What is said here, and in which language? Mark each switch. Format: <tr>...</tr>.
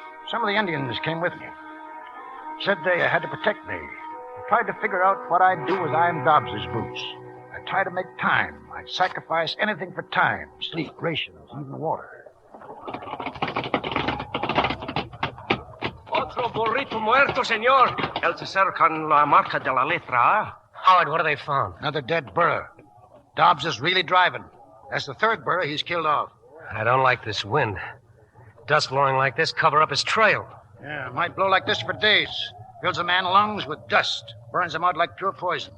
<en>Some of the Indians came with me. Said they had to protect me. I tried to figure out what I'd do as I'm Dobbs's boots. I tried to make time. I'd sacrifice anything for time, sleep, rations, even water.</en> <es>Otro burrito muerto, señor. El tercero con la marca de la letra.</es> <en>Howard, what have they found? Another dead burro. Dobbs is really driving. That's the 3rd burro he's killed off. I don't like this wind. Dust blowing like this cover up his trail. Yeah, it might blow like this for days. Fills a man's lungs with dust. Burns him out like pure poison.</en>